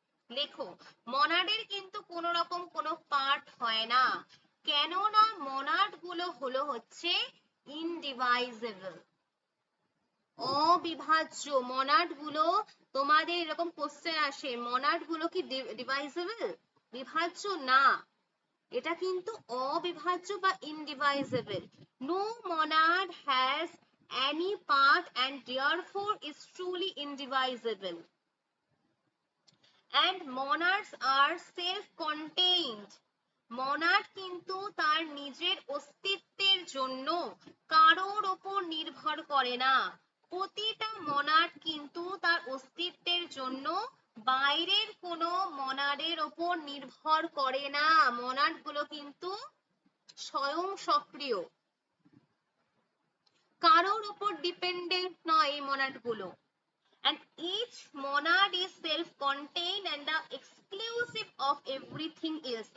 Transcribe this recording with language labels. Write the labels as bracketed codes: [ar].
[bn] লেখো, মনাডের কিন্তু কোনো রকম কোনো পার্ট হয় না, কেননা মনাড গুলো হলো হচ্ছে ইনডিভাইজেবল, অবিভাজ্য। মনাড গুলো তোমাদের এরকম কোশ্চেন আসে, মনাড গুলো কি ডিভাইজেবল? বিভাজ্য না, এটা কিন্তু অবিভাজ্য বা ইনডিভাইজেবল। [en] No monad has any part and therefore is truly indivisible. And monads are self-contained. [bn] Monad কিন্তু তার নিজের অস্তিত্বের জন্য কারোর ওপর নির্ভর করে না। প্রতিটা মনাড কিন্তু তার অস্তিত্বের জন্য বাইরের কোনো মনাডের ওপর নির্ভর করে না। মনাড গুলো কিন্তু স্বয়ং সক্রিয়, কারোর ওপর ডিপেন্ডেন্ট নয় এই মনাড গুলো। [en] And each monad is self-contained and the exclusive of everything else.